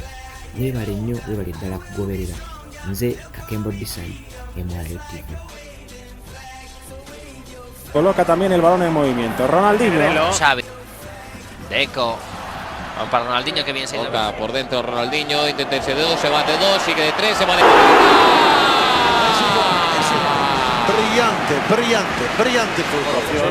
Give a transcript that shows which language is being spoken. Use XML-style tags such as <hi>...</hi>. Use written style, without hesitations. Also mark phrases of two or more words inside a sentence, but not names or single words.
<lg>Weebale nnyo, weebale ddala kugoberera. Nze Kakembo Design, MRL TV.</lg> <es>Coloca también el balón en movimiento. Ronaldinho. Xavi. Deco. Vamos para Ronaldinho que viene saliendo. Toca por dentro Ronaldinho, intenta irse de 2, se va de 2, sigue de 3, se va de... Brillante fútbol.</es>